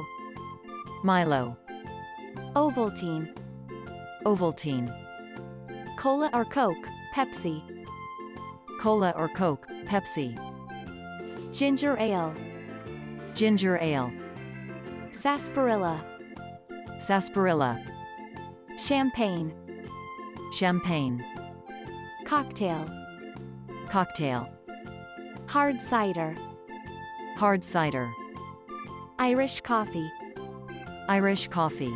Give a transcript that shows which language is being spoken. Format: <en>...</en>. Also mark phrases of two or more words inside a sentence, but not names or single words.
<en>Milo. Ovaltine. Ovaltine. Cola or Coke, Pepsi. Cola or Coke, Pepsi. Ginger ale. Ginger ale. Sarsaparilla. Sarsaparilla. Champagne. Champagne. Cocktail. Cocktail. Hard cider. Hard cider. Irish coffee. Irish coffee.</en>